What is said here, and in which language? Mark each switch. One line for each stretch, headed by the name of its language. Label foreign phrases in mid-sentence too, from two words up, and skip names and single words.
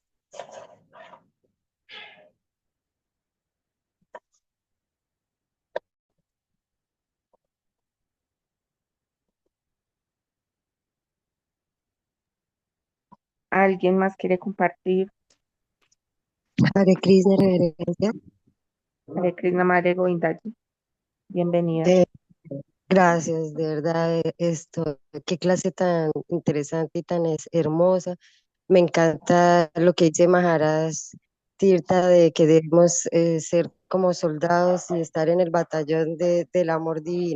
Spanish: ¿Alguien más quiere compartir? Hare Krishna, reverencia. Hare Krishna, Madre Govindaji. Bienvenida. Gracias, de verdad, qué clase tan interesante y tan hermosa. Me encanta lo que dice Maharaj Tirtha de que debemos ser como soldados y estar en el batallón del amor divino.